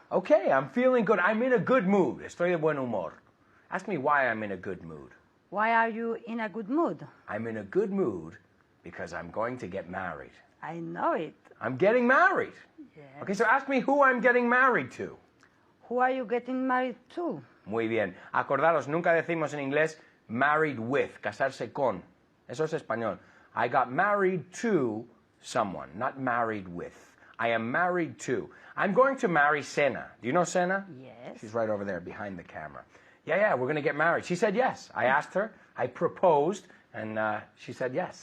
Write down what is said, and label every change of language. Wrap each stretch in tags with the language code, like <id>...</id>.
<en>Okay, I'm feeling good. I'm in a good mood.</en> <es>Estoy de buen humor.</es> <en>Ask me why I'm in a good mood. Why are you in a good mood? I'm in a good mood because I'm going to get married. I know it. I'm getting married. Yes. Okay, so ask me who I'm getting married to. Who are you getting married to?</en> <es>Muy bien. Acordaros, nunca decimos en inglés</es> <en>married with,</en> <es>casarse con. Eso es español.</es> <en>I got married to someone, not married with. I am married to. I'm going to marry Sena. Do you know Sena? Yes. She's right over there behind the camera. Yeah, we're going to get married. She said yes. I asked her, I proposed, and she said yes.</en>